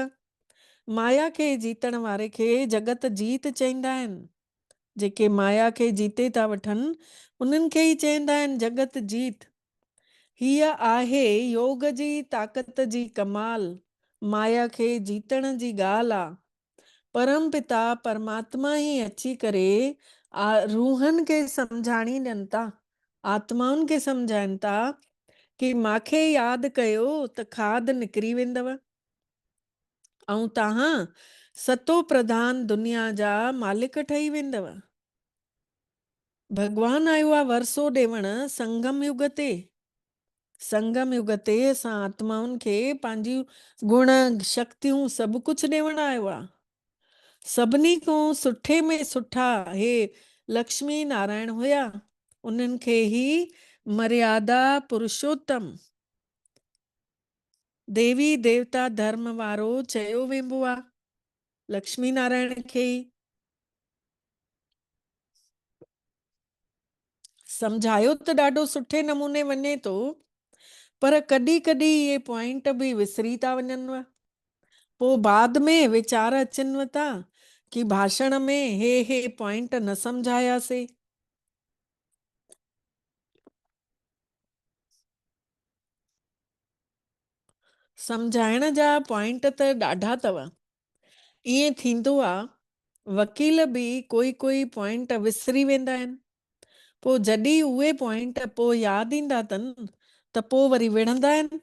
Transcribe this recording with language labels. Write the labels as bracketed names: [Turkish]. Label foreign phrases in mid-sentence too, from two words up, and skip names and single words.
[Sindhi] माया खे जीतण वारे खे जगत जीत चवंदा आहिनि। जेके माया खे जीते था वठनि उन्हनि खे ई चवंदा आहिनि जगत जीत। हीअ आहे योग जी ताक़त जी कमाल, माया खे जीतण जी ॻाल्हि आहे। परम पिता परमात्मा ई अची करे रूहनि खे सम्झाणी ॾियनि था, आत्माउनि खे सम्झाइनि था कि मांखे यादि कयो त खाद निकिरी वेंदव ऐं तव्हां सतो प्रधान दुनिया जा मालिक ठही वेंदव। भॻवान आयो आहे वरसो ॾेवण संगम युग ते। संगम युग ते असां आत्माउनि खे पंहिंजी गुण शक्तियूं सभु कुझु ॾेवण आयो आहे। सभिनी खां सुठे में सुठा हे लक्ष्मी नारायण हुया, उन्हनि खे ई मर्यादा पुरुषोत्तम देवी देवता धर्म वारो चयो वेंबो आहे लक्ष्मी नारायण खे ई। सम्झायो त ॾाढो सुठे नमूने वञे थो, पर कॾहिं कॾहिं इहे पॉइंट बि विसरी था वञनि। पोइ बाद में वीचार अचनि था कि भाषण में हे पॉइंट न सम्झायासीं। सम्झाइण जा पॉइंट त ॾाढा अथव। ईअं थींदो आहे वकील बि कोई पॉइंट विसरी वेंदा आहिनि, पोइ जॾहिं उहे पॉइंट पोइ यादि ईंदा अथनि त पोइ वरी विढ़ंदा आहिनि।